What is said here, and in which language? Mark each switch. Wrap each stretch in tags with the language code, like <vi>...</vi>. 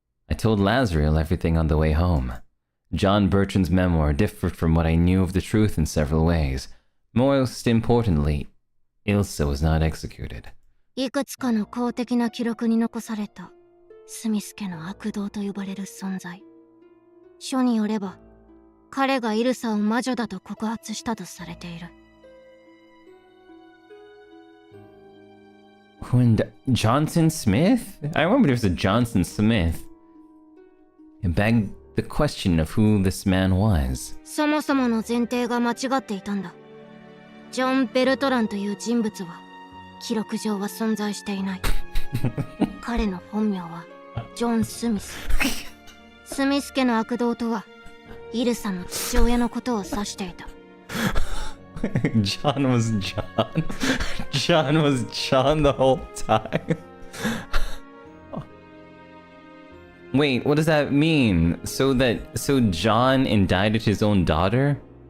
<en>I told Lazriel everything on the way home. John Bertrand's memoir differed from what I knew of the truth in several ways. Most importantly, Elsa was not executed.</en> <ja>いくつかの公的な記録に残されたスミス家の悪童と呼ばれる存在。書によれば、彼がイルサを魔女だと告発したとされている。</ja> <en>When Johnson Smith? I remember there was a Johnson Smith. It begged the question of who this man was.</en> <ja>そもそもの前提が間違っていたんだ。ジョン・ベルトランという人物は記録上は存在していない。彼の本名はジョン・スミス。スミス家の悪童とはイルサの父親のことを指していた。</ja> <en>John was John. John was John the whole time. Wait, what does that mean? So John indicted his own daughter?</en>